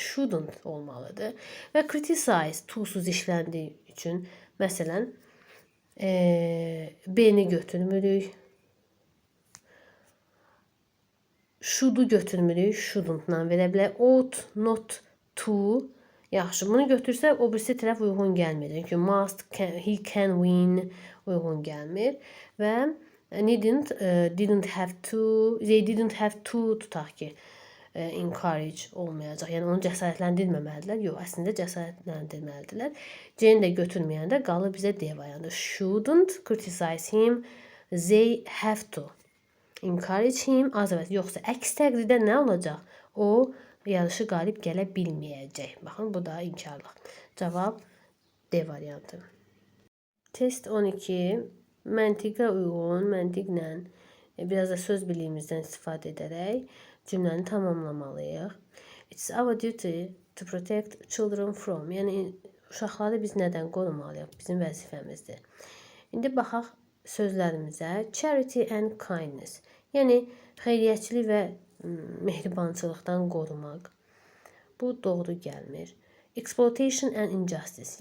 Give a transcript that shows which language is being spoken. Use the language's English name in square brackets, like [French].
[Azerbaijani] Shouldn't olmalıdır. Və criticize to-suz işləndiyi üçün məsələn B-ni götürmürük. Should'u götürmürük. Shouldn't-la verə bilərik. Ought, not, to. Yaxşı, bunu götürsək o birisi tərəf uyğun gəlmir. Çünki must, he can win uyğun gəlmir. Və needn't, didn't have to, [English] they didn't have to [Azerbaijani] tutaq ki, encourage olmayacaq. Yəni onu cəsarətləndirməməlidirlər. Yox, əslində cəsarətləndirməlidirlər. C-ni də götürməyəndə qalır bizə D variantı. [English] Shouldn't criticize him, they have to encourage him. [Azerbaijani] Yoxsa əks təqdirdə nə olacaq? O yarışı qalib gələ bilməyəcək. Baxın, bu da inkarlıq. Cavab D variantı. Test 12. Məntiqə uyğun, məntiqlə biraz da söz biliyimizdən istifadə edərək cümləni tamamlamalıyıq. [English] It's our duty to protect children from. [Azerbaijani] Yəni uşaqları biz nədən qorumalıyıq? Bizim vəzifəmizdir. İndi baxaq sözlərimizə. [English] Charity and kindness. [Azerbaijani] Yəni xeyriyyəçilik və mehribançılıqdan qorumaq. Bu doğru gəlmir. [English] Exploitation and injustice.